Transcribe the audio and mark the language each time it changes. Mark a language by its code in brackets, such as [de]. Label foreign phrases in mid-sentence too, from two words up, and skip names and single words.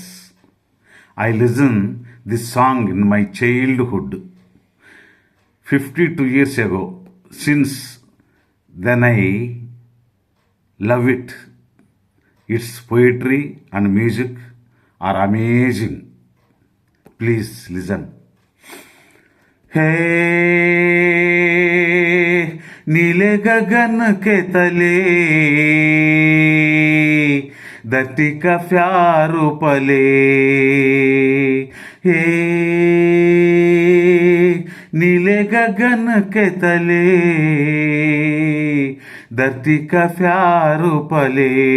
[en] I listen this song in my childhood, 52 years ago. Since then I love it. Its poetry and music are amazing. Please listen. [hi] हे नीले गगन के तले धरती का प्यार पले। हे नीले गगन के तले धरती का प्यार पले।